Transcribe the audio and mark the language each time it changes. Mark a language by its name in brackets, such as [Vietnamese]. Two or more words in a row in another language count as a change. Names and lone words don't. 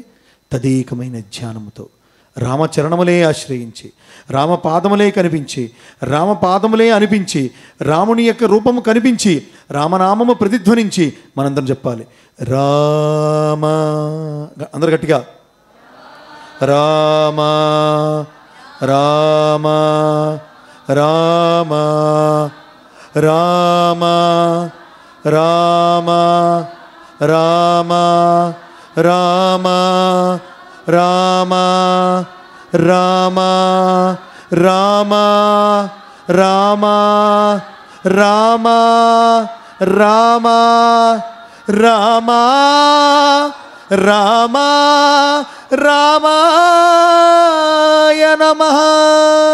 [Telugu] తదేకమైన ధ్యానముతో, రామచరణములే ఆశ్రయించి, రామపాదములే కనిపించి, రామపాదములే అనిపించి, రాముని యొక్క రూపము కనిపించి, రామనామము ప్రతిధ్వనించి మనందరం చెప్పాలి రామ. అందరు గట్టిగా రామ రామ రామ రామ [Sanskrit] రామ రామ రామ రామ రామ రామ రామ రామ రామ రామ రామ రామాయ నమః.